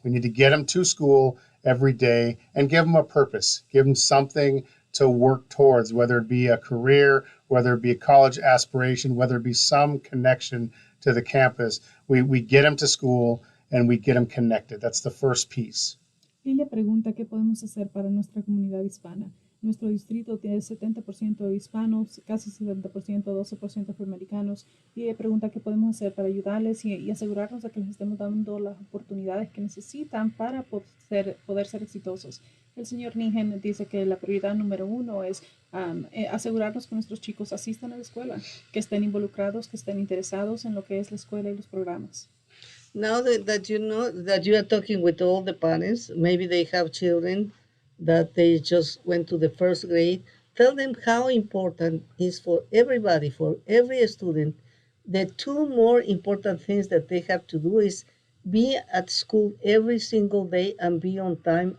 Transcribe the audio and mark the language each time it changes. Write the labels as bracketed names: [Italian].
[English] We need to get them to school every day and give them a purpose, give them something to work towards, whether it be a career, whether it be a college aspiration, whether it be some connection to the campus. We get them to school and we get them connected. That's the first piece. [Spanish] Ella pregunta qué podemos hacer para nuestra comunidad hispana. Nuestro distrito tiene 70% hispanos, casi 70%, 12% afroamericanos. Y ella pregunta qué podemos hacer para ayudarles y asegurarnos de que les estemos dando las oportunidades que necesitan para poder ser exitosos. El señor Nehen dice que la prioridad número 1 es asegurarnos que nuestros chicos asistan a la escuela, que estén involucrados, que estén interesados en lo que es la escuela y los programas. [English] Now that you know that you are talking with all the parents, maybe they have children that they just went to the first grade. Tell them how important is for everybody, for every student. The two more important things that they have to do is be at school every single day and be on time.